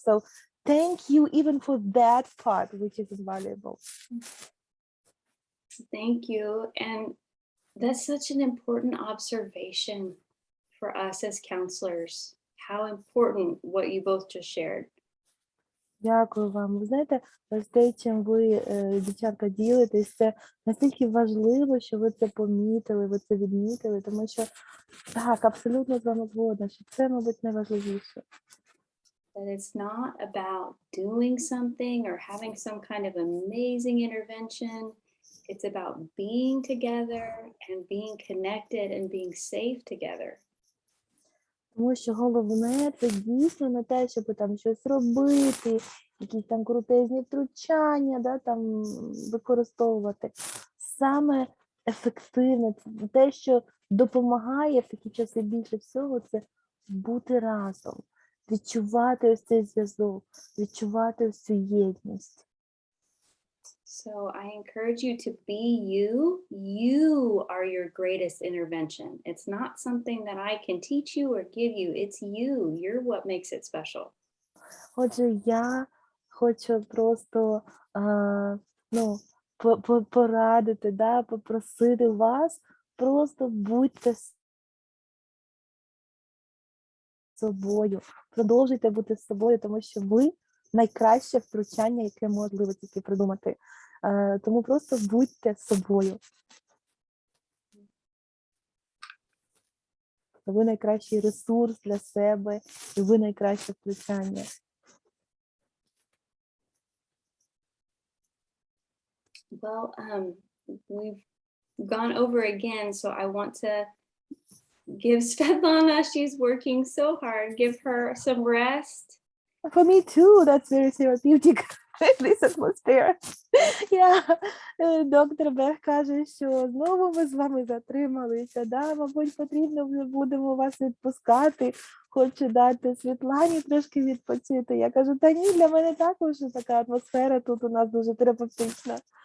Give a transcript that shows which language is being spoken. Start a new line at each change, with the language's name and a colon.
English: So thank you even for that part, which is invaluable. Thank you. And that's such an important observation for us as counselors. How important what you both just shared.
Ukrainian: Дякую вам. Ви знаєте, ось те, чим ви, дівчатка, ділитесь, це настільки важливо, що ви це помітили, ви це відмітили, тому що, так, абсолютно з вами згодна, що це, мабуть, найважливіше.
English: That it's not about doing something or having some kind of amazing intervention. It's about being together and being connected and being safe together.
Ukrainian: Тому що головне – це дійсно не те, щоб там щось робити, якісь там крутезні втручання, да, там використовувати. Саме ефективне, це те, що допомагає в такі часи більше всього, це бути разом, відчувати ось цей зв'язок, відчувати ось цю єдність.
English: So I encourage you to be you. You are your greatest intervention. It's not something that I can teach you or give you. It's you. You're what makes it special.
Ukrainian: Отже, я хочу просто ну, порадити, да, попросити вас, просто будьте собою, продовжуйте бути з собою, тому що ви найкраще втручання, яке можливо тільки придумати. Тому просто будьте собою. ви найкращий ресурс для себе, і ви найкраще втручання.
English: Well, we've gone over again, so I want to give Svetlana, she's working so hard, give her some rest. For me too, that's very therapeutic, this atmosphere.
Ukrainian: Доктор Бех каже, що знову ми з вами затрималися, да? Мабуть, потрібно вже будемо вас відпускати, хочу дати Світлані трошки відпочити. Я кажу, та ні, для мене також така атмосфера тут у нас дуже терапевтична.